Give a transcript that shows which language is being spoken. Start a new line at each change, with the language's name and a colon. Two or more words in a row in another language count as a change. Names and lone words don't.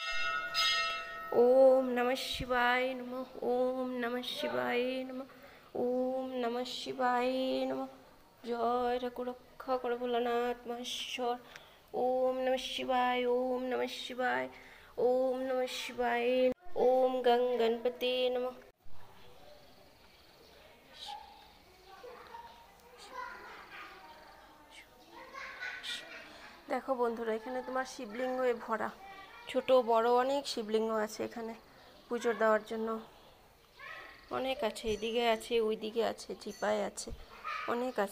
Sanskrit: ओम नमः शिवाय नमः। ओम नमः शिवाय नमः। ओम नमः शिवाय नमः।
Hindi: जय ठाकुर रक्षा करो भोलानाथ महेश्वर।
Sanskrit: ओम नमः शिवाय। ओम नमः शिवाय। ओम नमः शिवाय। ओम गं गणपति नमः।
Bangla: দেখো বন্ধুরা, এখানে তোমার শিবলিঙ্গে ভরা, ছোট বড় অনেক শিবলিঙ্গ আছে এখানে পুজো দেওয়ার জন্য। অনেক আছে, এদিকে আছে, ওইদিকে আছে, চিপায় আছে, অনেক আছে।